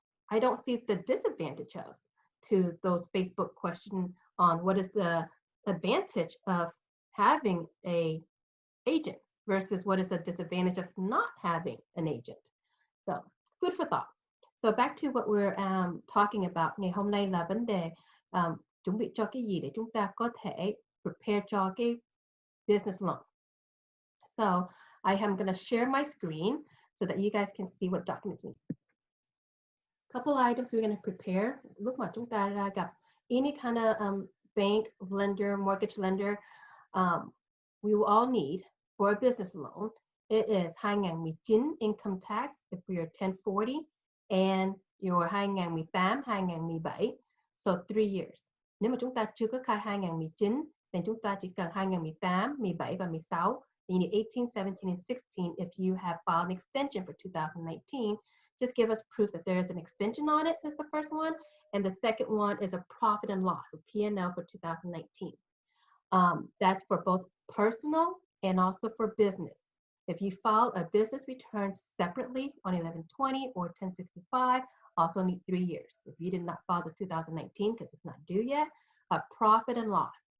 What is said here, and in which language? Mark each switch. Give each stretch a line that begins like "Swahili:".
English: I don't see the disadvantage of to those Facebook questions on what is the advantage of having a agent versus what is the disadvantage of not having an agent. So food for thought. So back to what we're talking about.
Vietnamese: Ngày hôm nay là vấn đề chuẩn bị cho cái gì để chúng ta có thể prepare cho cái business loan.
English: So I am going to share my screen so that you guys can see what documents we need. Couple items we're going to prepare.
Vietnamese: Lúc mà chúng ta ra gặp
English: any kind of bank, lender, mortgage lender, we will all need for a business loan. It is 2019 income tax if you're 1040 and your 2018, 2017. So 3 years.
Vietnamese: Nếu mà chúng ta chưa có khai 2019,
English: then
Vietnamese: chúng ta chỉ cần 2018, 17 và 16.
English: Then you need 18, 17, and 16 if you have filed an extension for 2019. Just give us proof that there is an extension on it is the first one. And the second one is a profit and loss, a P&L for 2019. That's for both personal and also for business. If you file a business return separately on 1120 or 1065, also need 3 years. If you did not file the 2019 because it's not due yet, a profit and loss.